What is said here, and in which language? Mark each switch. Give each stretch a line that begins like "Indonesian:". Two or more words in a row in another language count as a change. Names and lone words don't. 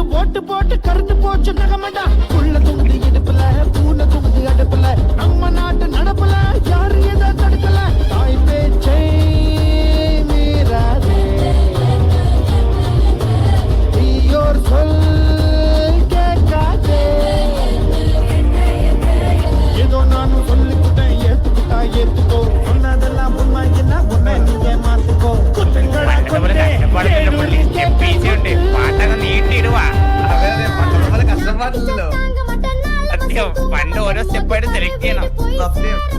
Tamil: ஓட்டு போட்டு கருத்து போச்சு நகமடா புள்ள துண்டு இடுப்புல பூனை துண்டு அடுப்புல நம்ம நாட்டு நடப்புல யாரு எதை தடுக்கல தாய் பேச்சை மீறாதே தீயோர் சொல் கேட்காதே ஏதோ நானும் சொல்லிக்கிட்டேன் ஏத்துக்கோ சொன்னதெல்லாம் உண்மை என்ன உண்மை நீங்க மாத்துக்கோ குத்தங்களா
Malayalam: പണ്ടത്തെ പോലെ കഷ്ടപ്പാടിന്റെ പുള്ളി ഉണ്ട് പാട്ടൊക്കെ നീട്ടിയിടുവാ അതെ അതെ പണ്ടത്തെ പോലെ കഷ്ടപ്പാടില്ലല്ലോ സത്യം പണ്ട് ഓരോ സ്റ്റെപ്പായിട്ട് സെലക്ട് ചെയ്യണം സത്യം